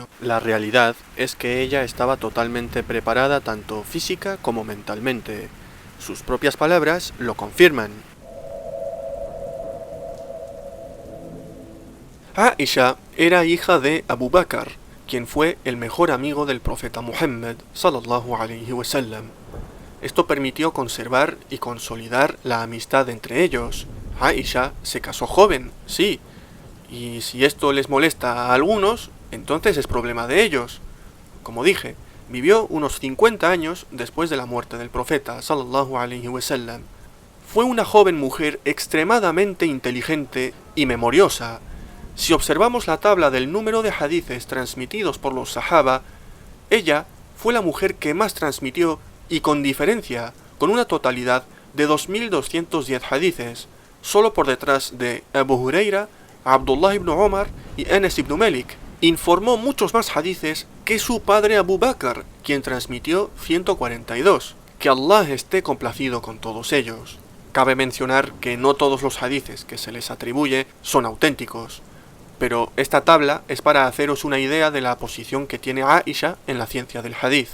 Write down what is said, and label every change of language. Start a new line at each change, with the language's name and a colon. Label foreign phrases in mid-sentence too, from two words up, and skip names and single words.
Spanish: La realidad es que ella estaba totalmente preparada tanto física como mentalmente. Sus propias palabras lo confirman. Aisha era hija de Abu Bakr, quien fue el mejor amigo del profeta Muhammad
Arabic: صلى الله عليه وسلم.
Spanish: Esto permitió conservar y consolidar la amistad entre ellos. Aisha se casó joven, sí, y si esto les molesta a algunos, entonces es problema de ellos. Como dije, vivió unos 50 años después de la muerte del profeta
Arabic: صلى الله عليه وسلم.
Spanish: Fue una joven mujer extremadamente inteligente y memoriosa. Si observamos la tabla del número de hadices transmitidos por los sahaba, ella fue la mujer que más transmitió y con diferencia, con una totalidad de 2210 hadices, solo por detrás de Abu Huraira, Abdullah ibn Omar y Anas ibn Malik. Informó muchos más hadices que su padre Abu Bakr, quien transmitió 142. Que Allah esté complacido con todos ellos. Cabe mencionar que no todos los hadices que se les atribuye son auténticos, pero esta tabla es para haceros una idea de la posición que tiene Aisha en la ciencia del hadith.